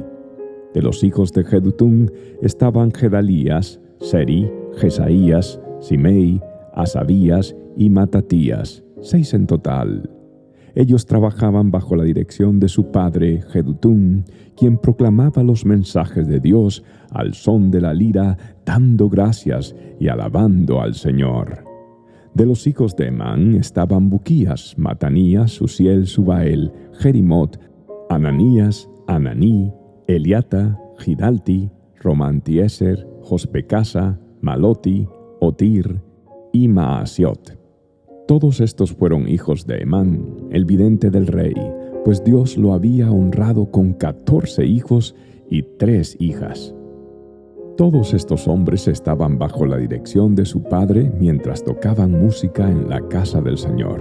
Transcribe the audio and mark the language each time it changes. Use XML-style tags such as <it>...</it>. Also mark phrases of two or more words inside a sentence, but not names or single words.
<es>De los hijos de Jedutún estaban Gedalías, Seri, Jesaías, Simei, Asabías y Matatías, 6 en total. Ellos trabajaban bajo la dirección de su padre Jedutún, quien proclamaba los mensajes de Dios al son de la lira, dando gracias y alabando al Señor. De los hijos de Hemán estaban Buquías, Matanías, Uziel, Subael, Jerimot, Ananías, Ananí, Eliata, Gidalti, Romantieser, Jospecasa, Maloti, Otir y Maasiot. Todos estos fueron hijos de Hemán, el vidente del rey, pues Dios lo había honrado con 14 hijos y 3 hijas. Todos estos hombres estaban bajo la dirección de su padre mientras tocaban música en la casa del Señor.</es>